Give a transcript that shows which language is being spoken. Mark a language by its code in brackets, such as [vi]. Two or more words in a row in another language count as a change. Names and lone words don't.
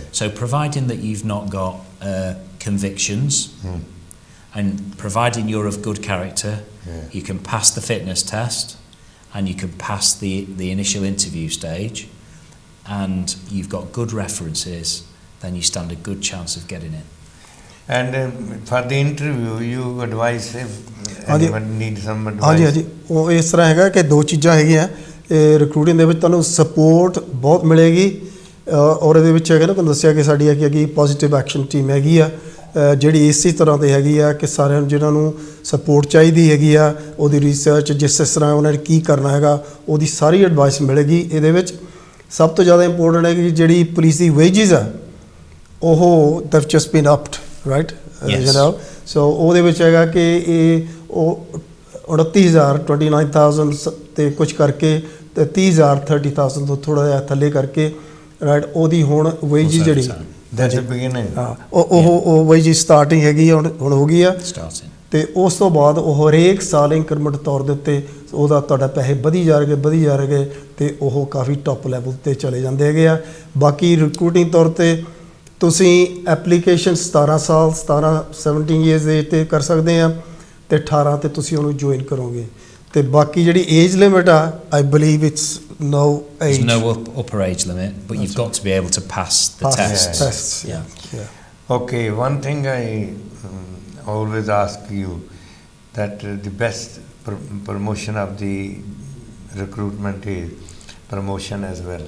[en] So providing that you've not got convictions and providing you're of good character, you can pass the fitness test and you can pass the initial interview stage and you've got good references, then you stand a good chance of getting it. And for the interview, you advise if anyone needs some advice? [pa] ਹਾਂਜੀ ਉਹ ਇਸ ਤਰ੍ਹਾਂ ਹੈਗਾ ਕਿ 2 ਚੀਜ਼ਾਂ ਹੈਗੀਆਂ ਰਿਕਰੂਟਿੰਗ ਦੇ ਵਿੱਚ, ਤੁਹਾਨੂੰ ਸਪੋਰਟ ਬਹੁਤ ਮਿਲੇਗੀ। ਔਰ ਇਹਦੇ ਵਿੱਚ ਹੈਗਾ ਨਾ ਤੁਹਾਨੂੰ ਦੱਸਿਆ ਕਿ ਸਾਡੀ ਹੈਗੀ [en] positive action team [pa] ਹੈਗੀ ਆ, ਜਿਹੜੀ ਇਸੇ ਤਰ੍ਹਾਂ ਦੀ ਹੈਗੀ ਆ ਕਿ ਸਾਰਿਆਂ ਨੂੰ ਜਿਹਨਾਂ ਨੂੰ ਸਪੋਰਟ ਚਾਹੀਦੀ ਹੈਗੀ ਆ, ਉਹਦੀ ਰਿਸਰਚ ਜਿਸ ਤਰ੍ਹਾਂ ਉਹਨਾਂ ਨੇ ਕੀ ਕਰਨਾ ਹੈਗਾ ਉਹਦੀ ਸਾਰੀ ਐਡਵਾਈਸ ਮਿਲੇਗੀ। ਇਹਦੇ ਵਿੱਚ ਸਭ ਤੋਂ ਜ਼ਿਆਦਾ ਇੰਪੋਰਟੈਂਟ ਹੈ ਕਿ ਜਿਹੜੀ ਪੁਲਿਸ ਦੀ ਵੇਜਿਸ ਆ ਉਹ [en] they've just been upped, right Yes. you know [pa] ਸੋ ਉਹਦੇ ਵਿੱਚ ਹੈਗਾ ਕਿ ਇਹ ਉਹ 29,000 29,000 ਤੇ ਕੁਝ ਕਰਕੇ ਤੇ 30,000 30,000 ਤੋਂ ਥੋੜਾ ਜਿਹਾ ਥੱਲੇ ਕਰਕੇ ਰਾਈਟ ਉਹਦੀ ਹੁਣ ਵੇਜ [en] Also [pa] ਜਿਹੜੀ [en] overtime. That's the beginning. [pa] ਹਾਂ ਉਹ ਵੇਜ ਸਟਾਰਟਿੰਗ ਹੈਗੀ ਆ, ਹੁਣ ਹੋ ਗਈ ਆ [en] Starting. [pa] ਤੇ ਉਸ ਤੋਂ ਬਾਅਦ ਉਹ ਹਰੇਕ ਸਾਲ ਇੰਕਰੀਮੈਂਟ ਤੌਰ ਦੇ ਉੱਤੇ ਉਹਦਾ ਤੁਹਾਡਾ ਪੈਸੇ ਵਧੀ ਜਾ ਰਹੇ ਤੇ ਉਹ ਕਾਫੀ [en] top level [pa] ਤੇ ਚਲੇ ਜਾਂਦੇ ਹੈਗੇ ਆ। ਬਾਕੀ ਰਿਕਰੂਟਿੰਗ ਤੌਰ ਤੇ ਤੁਸੀਂ ਐਪਲੀਕੇਸ਼ਨ 17 ਇਅਰਸ ਦੇ ਤੇ ਕਰ ਸਕਦੇ ਆ ਤੇ 18 ਤੇ ਤੁਸੀਂ ਉਹਨੂੰ ਜੁਆਇਨ ਕਰੋਗੇ ਤੇ ਬਾਕੀ ਜਿਹੜੀ [en] age limit [pa] ਆ [en] I believe it's no There's age. no upper age limit, but you've got to be able to pass the tests. Tests, yeah. Okay, one thing I always ask you, that the best promotion of the recruitment is promotion as well.